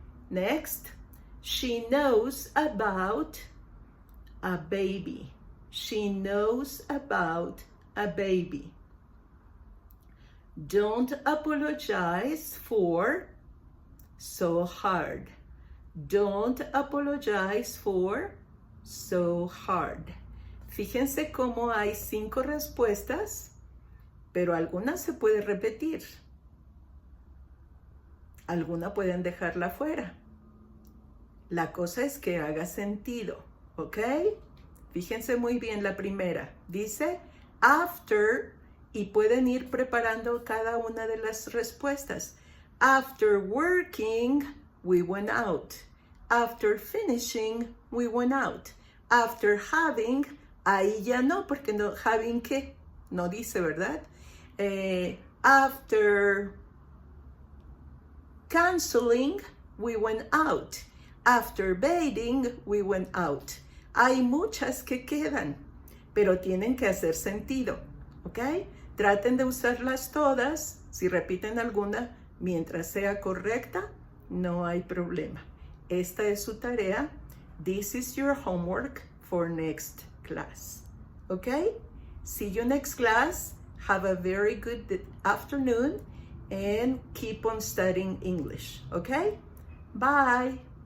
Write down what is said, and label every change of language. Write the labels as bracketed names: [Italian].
[English] Next, she knows about a baby. She knows about a baby. Don't apologize for so hard. Don't apologize for so hard. [Spanish] Fíjense cómo hay 5 respuestas, pero algunas se puede repetir. Algunas pueden dejarla fuera. La cosa es que haga sentido, ¿ok? Fíjense muy bien la primera. Dice after y pueden ir preparando cada una de las respuestas. [English] After working, we went out. After finishing, we went out. After having, [Spanish] ahí ya no, porque no, having qué, no dice, ¿verdad? [English] After canceling, we went out. After bathing, we went out. [Spanish] Hay muchas que quedan, pero tienen que hacer sentido, ¿ok? Traten de usarlas todas. Si repiten alguna, mientras sea correcta, no hay problema. Esta es su tarea. [English] This is your homework for next class. Okay? See you next class. Have a very good afternoon and keep on studying English. Okay? Bye.